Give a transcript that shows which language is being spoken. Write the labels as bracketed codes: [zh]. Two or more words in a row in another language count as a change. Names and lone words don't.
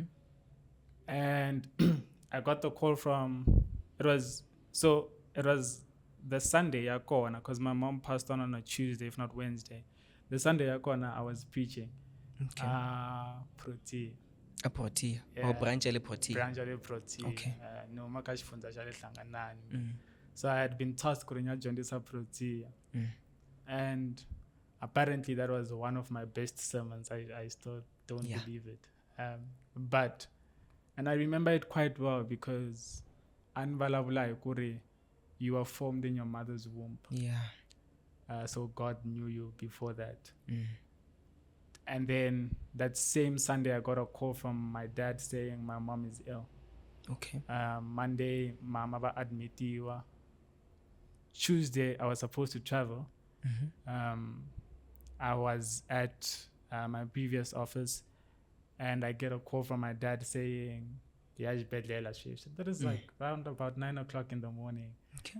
[en] And I got the call from, it was the Sunday yakona, because my mom passed on a Tuesday, if not Wednesday. The Sunday yakona, I was preaching. Okay. Protea. A Protea. Yeah. [ts] Or branch ya le Protea. Branch ya le Protea. [en] Okay. [ts] Noma ka xifundza xa le Hlanganani. Mm. [en] So I had been tasked [ts] ku ri ni ya dyondzisa [en] Protea. Mm. And apparently that was one of my best sermons. I still don't Yeah. believe it. And I remember it quite well because [ts] anvalavula kuri, [en] you were formed in your mother's womb. Yeah. So God knew you before that. Mm. And then that same Sunday, I got a call from my dad saying my mom is ill. Okay. Monday, [ts] mama ba admitiwa. [en] Tuesday, I was supposed to travel. Mhm. I was at my previous office, and I get a call from my dad saying, that is like around about 9 o'clock in the morning. Okay.